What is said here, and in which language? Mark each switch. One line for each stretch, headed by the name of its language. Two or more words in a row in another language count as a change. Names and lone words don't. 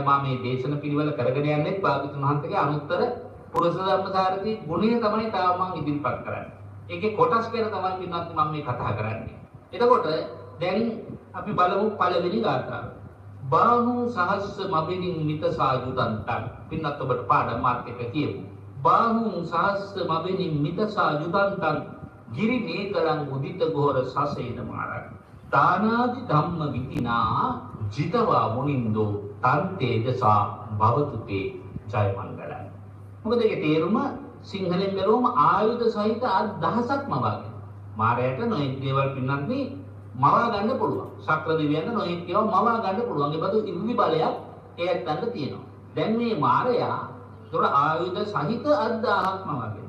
Sinhala: මම මේ දේශන පිළිවෙල කරගෙන යන්නේ භාග්‍යතුන් වහන්සේගේ අනුත්තර පුරුෂ ධම්මසාරදී ගුණය තමයි තාම මම ඉදිරිපත් කරන්නේ. ඒකේ කොටස් ගැන තමයි පින්වත්නි මම මේ කතා කරන්නේ. එතකොට දැන් අපි බලමු පළවෙනි ගාථාව.
Pali: බාහු සහස්ස මබිනින් මිත සාජුදන්තං.
Sinhala: පින්වත් ඔබට පාඩම් මාත් එක්ක කියමු.
Pali: බාහු සහස්ස මබිනින් මිත සාජුදන්තං ගිරි නේකලං උදිත ගෝර සසේන මාරං. දානාදි ධම්ම විතිනා ජිතවා මුනින්දෝ තන් තේජසා භවතුතේ ජයමංගලං.
Sinhala: මොකද ඒකේ තේරුම සිංහලෙන් බැලුවම ආයුධ සහිත දහසක්ම වගේ. මාරයට නොයෙක් දේවල් පින්නත් නේ මවා ගන්න පුළුවන්. ශක්‍ර දෙවියන්ට නොයෙක් ඒවා මවා ගන්න පුළුවන්. ඒ බඳු ඉර්ධි බලයක් ඒ ඇත්තන්ට තියෙනවා. දැන් මේ මාරයා ඒතර ආයුධ සහිත අත් 1000ක් මවාගෙන.